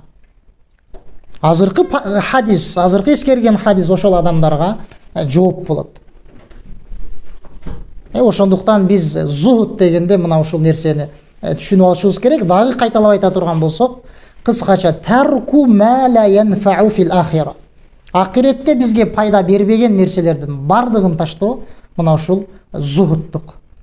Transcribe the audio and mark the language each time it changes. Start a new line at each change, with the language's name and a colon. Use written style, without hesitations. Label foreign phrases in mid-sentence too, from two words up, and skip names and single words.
Kyrgyz: Азыркы хадис, азыркы эскерген хадис ошол адамдарга жооп болот. Ошондуктан биз зухут дегенде мына ушул нерсени түшүнүп алышыбыз керек. Дагы кайталап айта турган болсок, кыскача
Arabic: ترك ما لا ينفع في الآخرة.
Kyrgyz: Акиретте бизге пайда бербеген нерселердин бардыгын таштоо мына ушул зухуттук.